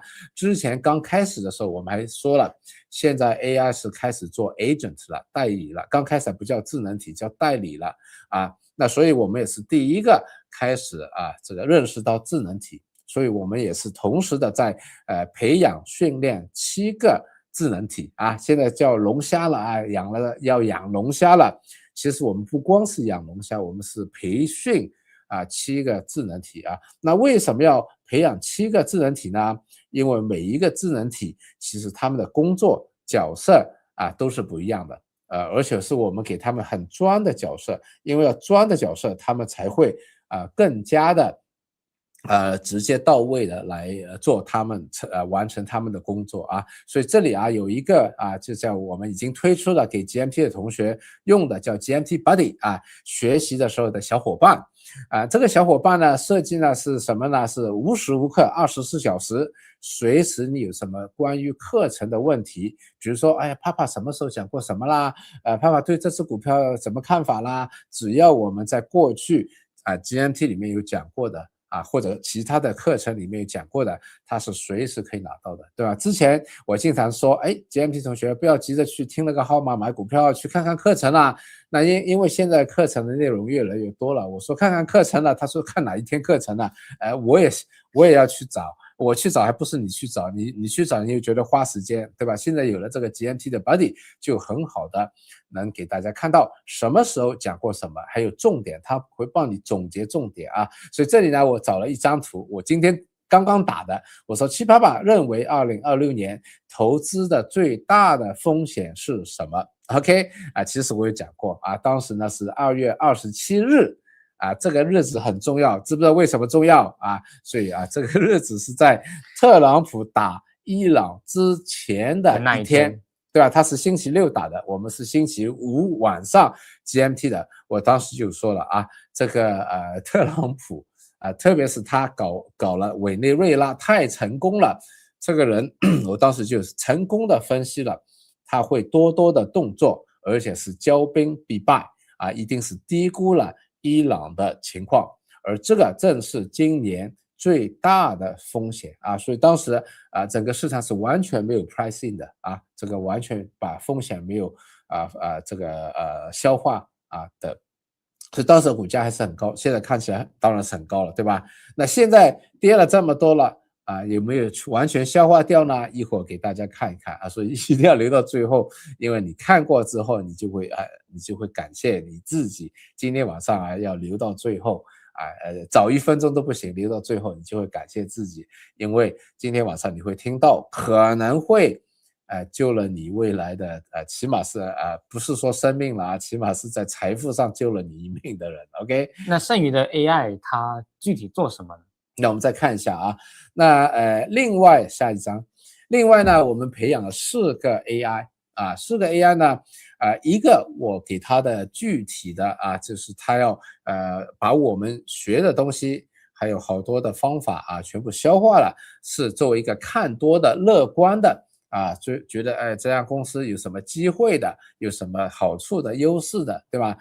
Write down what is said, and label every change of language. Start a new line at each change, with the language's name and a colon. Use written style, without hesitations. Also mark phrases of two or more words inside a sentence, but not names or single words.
Chinese: 之前剛開始的時候我們還說了，現在 AI 是開始做 agent 了，代理了，剛開始不叫智能體，叫代理了那所以我們也是第一個開始這個認識到智能體，所以我們也是同時的在培養訓練7個智能體現在叫龍蝦了要養龍蝦了。其實我們不光是養龍蝦，我們是培訓7個智能體那為什麼要培養7個智能體呢？因為每一個智能體其實他們的工作角色都是不一樣的而且是我們給他們很專的角色，因為要專的角色他們才会更加的直接到位的来做他們完成他們的工作所以这里有一個就叫我們已經推出了給 GMT 的同學用的叫 GMT Buddy 學習的時候的小夥伴這個小夥伴呢設計呢是什麼呢？是無時無刻24小時，隨時你有什麼關於課程的問題，比如說哎呀爸爸什麼時候講過什麼啦爸爸對這隻股票怎麼看法啦，只要我們在過去GMT 裡面有講過的或者其他的課程裡面有講過的，它是隨時可以拿到的，對吧？之前我經常說GMT 同學不要急着去聽那個號碼買股票，去看看課程啦。那因為現在課程的內容越來越多了，我說看看課程了，他說看哪一天課程了我也要去找，我去找還不是你去找，你去找你又覺得花時間，對吧？現在有了這個 GMT 的 Buddy 就很好的能給大家看到什麼時候講過什麼，還有重點，他會幫你總結重點所以這裡呢我找了一張圖，我今天剛剛打的，我說七爸爸認為2026年投資的最大的風險是什麼 ？OK 其實我有講過當時呢是2月27日這個日子很重要，知不知道為什麼重要所以這個日子是在特朗普打伊朗之前的一天，对吧？他是星期6打的，我們是星期5晚上 GMT 的。我當時就說了這個特朗普特別是他搞了委內瑞拉太成功了，這個人我當時就成功的分析了，他會多的動作，而且是骄兵必敗一定是低估了伊朗的情況，而這個正是今年最大的風險所以當時整個市場是完全沒有 pricing 的這個完全把風險沒有這個消化的，所以當時股價還是很高，現在看起來當然是很高了，對吧？那現在跌了這麼多了有沒有完全消化掉呢？一會兒給大家看一看所以一定要留到最後，因為你看過之後你就會感謝你自己，今天晚上要留到最後早1分鐘都不行，留到最後你就會感謝自己，因為今天晚上你會聽到可能會救了你未來的起碼是不是說生命了起碼是在財富上救了你一命的人 OK。那剩餘的 AI 它具體做什麼呢？那我們再看一下那另外下一張，另外呢我們培養了4個 AI4個 AI 呢一個我給他的具體的就是他要把我們學的東西還有好多的方法全部消化了，是作為一個看多的樂觀的就覺得這家公司有什麼機會的，有什麼好處的優勢的，對吧？